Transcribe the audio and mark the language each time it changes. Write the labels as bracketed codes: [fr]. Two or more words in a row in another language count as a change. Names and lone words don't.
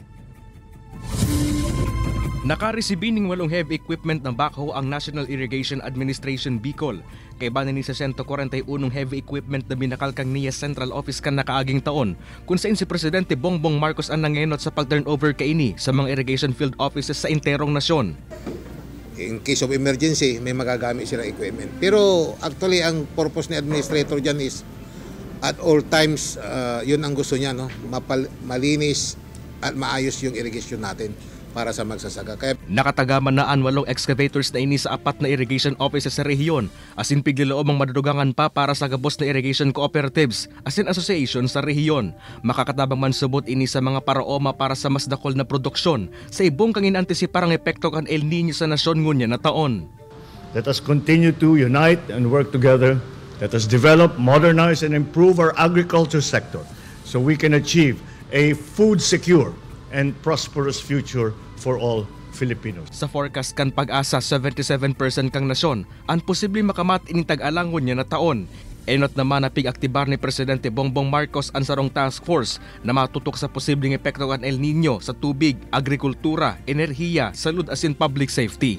[bik] Nakaresibin ng 8 [en] heavy equipment [bik] ng backhoe ang National Irrigation Administration Bicol. Kay banin ni 141 [en] heavy equipment [bik] na binakalkang niya [en] Central Office [bik] kan nakaaging taon, kung saan si Presidente Bongbong Marcos ang nangenot sa pag-turnover kaini sa mga [en] irrigation field offices [bik] sa interong nasyon. [en] In case of emergency, [tl] may magagamit sila equipment. Pero actually, ang purpose ni Administrator dyan [en] is at all times, [tl] yun ang gusto niya, no? Malinis at maayos yung irrigation natin. para sa magsasaka. Kaya [bik] nakatagaman na 8 excavators na ini sa 4 na [en] irrigation offices [bik] sa rehiyon, asin pigliloob ang madudugangan pa para sa gabos na [en] irrigation cooperatives [bik] asin association sa rehiyon. Makakatabang man subot ini sa mga paraoma para sa mas dakol na produksyon sa ibong kang inantisiparang epekto kan El Nino sa nasyon ngunya na taon. [en] Let us continue to unite and work together. Let us develop, modernize, and improve our agriculture sector so we can achieve a food secure and prosperous future for all Filipinos. [bik] Sa forecast kan Pag-asa, 77% kang nasyon ang posibleng makamat ining tag-alangon niya na taon. Enot naman na pig-aktibar ni Presidente Bongbong Marcos ang sarong task force na matutok sa posibleng epekto kan El Nino sa tubig, agrikultura, enerhiya, salud asin [en] public safety.